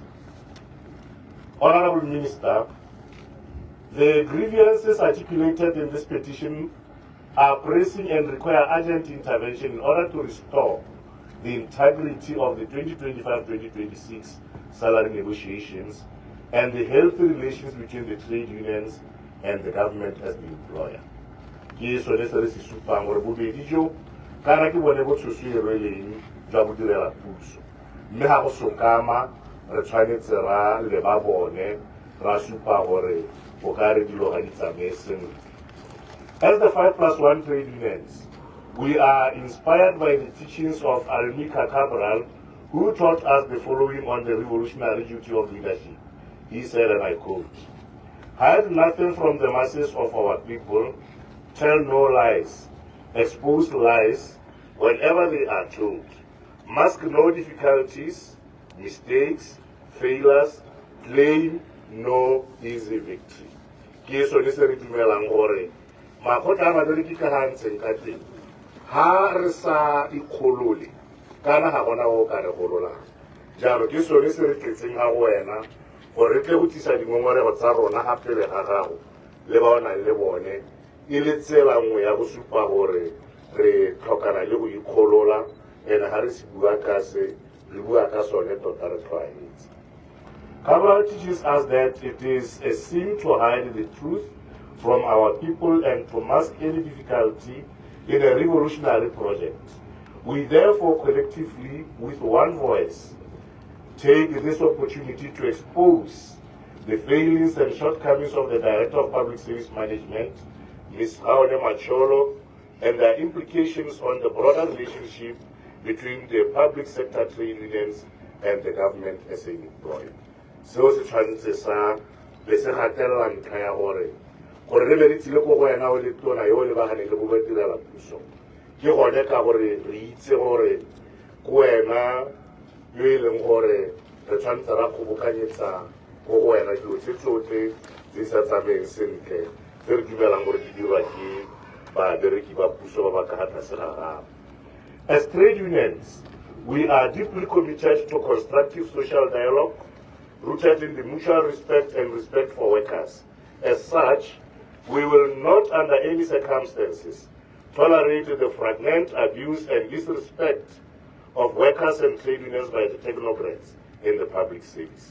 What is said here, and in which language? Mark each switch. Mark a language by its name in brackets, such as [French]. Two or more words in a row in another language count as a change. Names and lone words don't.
[English] Honorable Minister, the grievances articulated in this petition are pressing and require urgent intervention in order to restore the integrity of the 2025-2026 salary negotiations and the healthy relations between the trade unions and the government as the employer. [Tswana] Ke sone se re se supang gore bobedi jo kana ke bone bo tshoswere leng jwa bo direla puso mme ga go sokama re tshwanetse ra le ba bone ra supa gore o ka re dilo ga di tsamaye sentle. [English] As the 5+1 trade unions, we are inspired by the teachings of Almika Cabral, who taught us the following on the revolutionary duty of leadership. He said, and I quote, "Hide nothing from the masses of our people, tell no lies, expose lies whenever they are told, mask no difficulties, mistakes, failures, claim no easy victory." [Tswana] Ke sone se re dumelang gore makgotla a babereki ka ga ntseng ka teng ha re sa ikgolole kana ga gona go ka re gololang jalo ke sone se re tletseng ga go wena gore re tle go tlisa dingongorego tsa rona ga pele ga gago le ba o nang le bone e le tsela nngwe ya go supa gore re tlhokana le go ikgolola and ga re se bua ka se re bua ka sone tota re tlwaetse. [English] Cabral teaches us that it is a sin to hide the truth from our people and to mask any difficulty in a revolutionary project. We therefore collectively, with one voice, take this opportunity to expose the failings and shortcomings of the Director of Public Service Management, Ms. Gaone Macholo, and their implications on the broader relationship between the public sector trade unions and the government as an employer. [Tswana] Seo se tshwanetse sa le se gatelela ntlha ya gore gore re be re tsile ko go wena o le tona yo o lebaganeng le bo badirela puso ke gone ka gore re itse gore ko wena yo e leng gore re tshwanetse ra kgobokanyetsa ko go wena dilo tse tsotlhe tse di sa tsamayeng sentle tse re dumelang gore di dirwa ke babereki ba puso ba ba ka tlase ga gago. [English] As trade unions, we are deeply committed to constructive social dialogue rooted in the mutual respect and respect for workers. As such, we will not under any circumstances tolerate the fragment, abuse and disrespect of workers and trade unions by the technocrats in the public service.